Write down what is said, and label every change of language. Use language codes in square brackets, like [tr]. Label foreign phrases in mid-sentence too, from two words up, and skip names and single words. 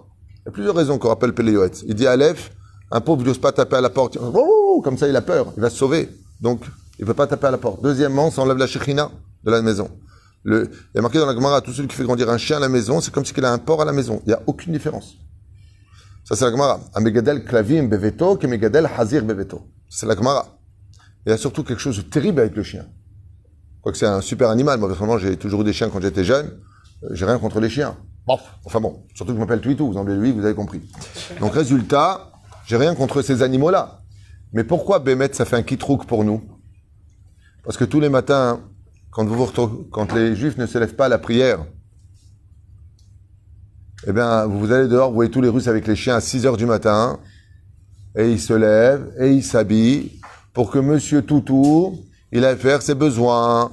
[fr] Il y a plusieurs raisons qu'on rappelle Péléoët. Il dit à Aleph, un pauvre n'ose pas taper à la porte. Oh, comme ça, il a peur, il va se sauver. Donc, il ne peut pas taper à la porte. Deuxièmement, ça enlève la shekhinah de la maison. Il y a marqué dans la Gemara, tout celui qui fait grandir un chien à la maison, c'est comme s'il a un porc à la maison. Il n'y a aucune différence. Ça, c'est la Gemara. [he] המגדל כלבים בביתו כמגדל חזיר בביתו. [fr] C'est la Gemara. Il y a surtout quelque chose de terrible avec le chien. Quoique c'est un super animal. Moi, personnellement, j'ai toujours eu des chiens quand j'étais jeune. J'ai rien contre les chiens. Bon, enfin bon, surtout que je m'appelle Twitou, vous enlevez lui, vous avez compris. Donc, résultat, j'ai rien contre ces animaux-là. Mais pourquoi Bémet, ça fait un kitrouk pour nous? Parce que tous les matins, quand les Juifs ne se lèvent pas à la prière, eh bien, vous allez dehors, vous voyez tous les Russes avec les chiens à 6 heures du matin, et ils se lèvent, et ils s'habillent, pour que Monsieur Toutou, il aille faire ses besoins.